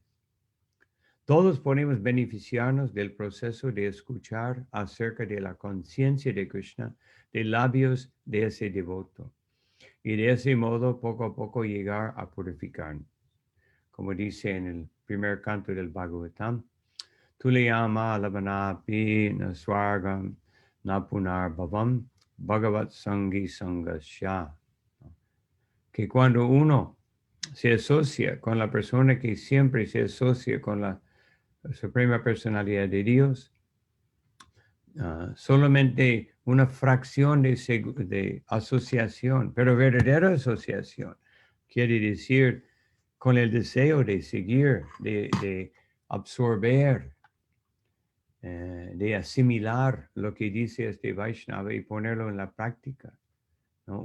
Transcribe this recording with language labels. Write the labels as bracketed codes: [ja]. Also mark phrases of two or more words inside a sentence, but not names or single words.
[es] Todos podemos beneficiarnos del proceso de escuchar acerca de la conciencia de Krishna de labios de ese devoto y de ese modo poco a poco llegar a purificarnos. Como dice en el primer canto del Bhagavatam, [sa] तुलयाम लवेनापि नस्वर्गं नापुनर् भवं भगवत् सङ्गि सङ्गस्य. [es] Que cuando uno se asocia con la persona que siempre se asocia con la Suprema Personalidad de Dios, solamente una fracción de asociación, pero verdadera asociación, quiere decir con el deseo de seguir, de absorber, de asimilar lo que dice este Vaishnava y ponerlo en la práctica, ¿no?